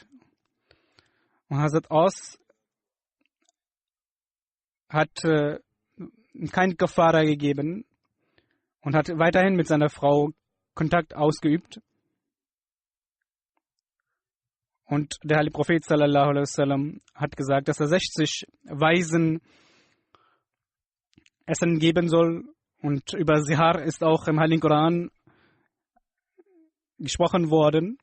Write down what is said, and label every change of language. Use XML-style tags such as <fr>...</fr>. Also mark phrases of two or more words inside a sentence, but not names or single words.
<de>Und Hazrat Aus hat kein Kafara gegeben und hat weiterhin mit seiner Frau Kontakt ausgeübt. Und der heilige Prophet</de> <ar>صلى الله عليه وسلم</ar> <de>hat gesagt, dass er 60 Waisen Essen geben soll. Und über Sihar ist auch im Heiligen Koran gesprochen worden.</de>